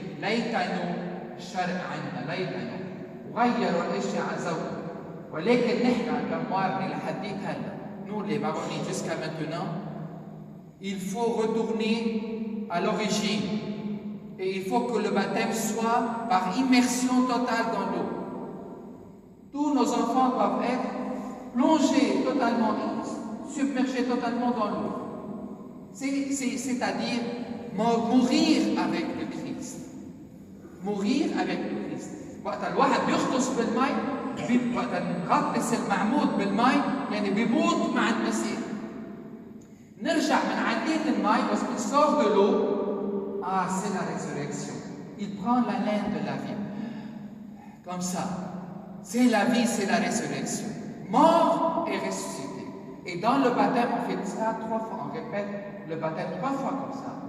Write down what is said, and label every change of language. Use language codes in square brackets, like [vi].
[ar] Laïtano, shar'an, laïtano. وغيروا الاشياء عزوه ولكن نحن كموارني لحديت هلا [fr] nous les Maronites jusqu'à maintenant il faut retourner à l'origine et il faut que le baptême soit par immersion totale dans l'eau. Tous nos enfants doivent être plongés totalement, submergés totalement dans l'eau. C'est-à-dire mourir avec le Christ. Mourir avec le Christ. [ar] وقت الواحد بيغطس بالماء وقت نغطس المعمود بالماء يعني بيموت مع المسيح. نرجع من عدية الماء بس [fr] qu'il sort de l'eau, c'est la résurrection. Il prend la laine de la vie. Comme ça. C'est la vie, c'est la résurrection. Mort et ressuscité. Et dans le baptême, on fait ça 3 fois. On répète le baptême 3 fois comme ça.